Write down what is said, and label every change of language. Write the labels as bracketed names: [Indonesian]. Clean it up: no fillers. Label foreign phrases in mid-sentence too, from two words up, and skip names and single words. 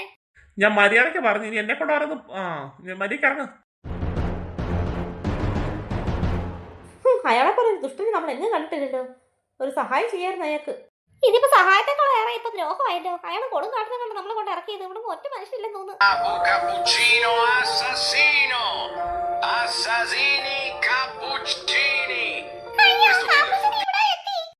[Malayalam] ഞാൻ മര്യാദയ്ക്ക് പറഞ്ഞു. ഇനി എന്നെ കൊണ്ട് പറയുന്നു. മര്യാദയ്ക്ക് ഇറങ്ങ. അയാളെ പറയുന്നത് ദുഷ്ടന് നമ്മൾ എന്നും കണ്ടിട്ടില്ലല്ലോ. ഒരു സഹായം ചെയ്യായിരുന്നു അയാൾക്ക്. ഇതിപ്പോ സഹായത്തെക്കാൾ ഏറെ ഇപ്പൊ ദ്രോഹമായല്ലോ. അയാൾ കൊടും കാട്ടുന്നത് കൊണ്ട് നമ്മളെ കൊണ്ട് ഇറക്കിയത്. ഇവിടെ ഒറ്റ മനുഷ്യരില്ലെന്ന് തോന്നുന്നു. [Italian] Cappuccino assassino. Assassini cappuccini. [Malayalam] അയ്യോ കാപ്പുച്ചിനെ ഇവിടെ എത്തി.